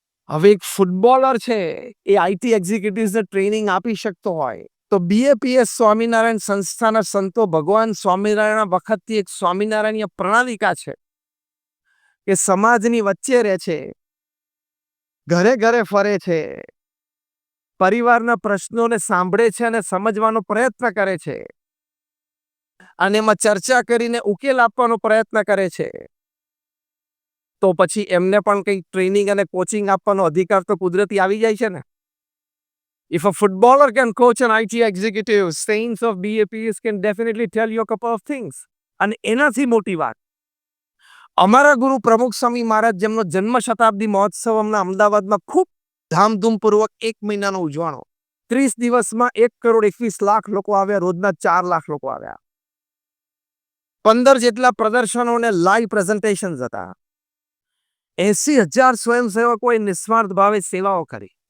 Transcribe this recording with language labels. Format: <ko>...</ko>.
<gu>હવે એક ફૂટબોલર છે, એ આઈટી એક્ઝિક્યુટિવ્સને ટ્રેનિંગ આપી શકતો હોય તો બીએપીએસ સ્વામિનારાયણ સંસ્થાના સંતો ભગવાન સ્વામિનારાયણ વખતથી એક સ્વામિનારાયણ પ્રણાલિકા છે કે સમાજની વચ્ચે રહે છે, ઘરે ઘરે ફરે છે, પરિવારના પ્રશ્નોને સાંભળે છે અને સમજવાનો પ્રયત્ન કરે છે અને એમાં ચર્ચા કરીને ઉકેલ આપવાનો પ્રયત્ન કરે છે. તો પછી એમને પણ કંઈક ટ્રેનિંગ અને કોચિંગ આપવાનો અધિકાર તો કુદરતી આવી જાય છે ને.</gu> <en>If a footballer can coach an IT executive, saints of BAPs can definitely tell you a couple of things.</en> <gu>અને એનાથી મોટી વાત, અમારા ગુરુ પ્રમુખ સ્વામી મહારાજ જેમનો જન્મ શતાબ્દી મહોત્સવ હમણાં અમદાવાદમાં ખૂબ ધામધૂમપૂર્વક 1 મહિનાનો ઉજવાણો. 30 દિવસમાં 1,21,00,000 લોકો આવ્યા, રોજના 4 લાખ લોકો આવ્યા. 15 જેટલા પ્રદર્શનો અને લાઈવ પ્રેઝન્ટેશન હતા. 80,000 સ્વયંસેવકોએ નિસ્વાર્થ ભાવે સેવાઓ કરી.</gu>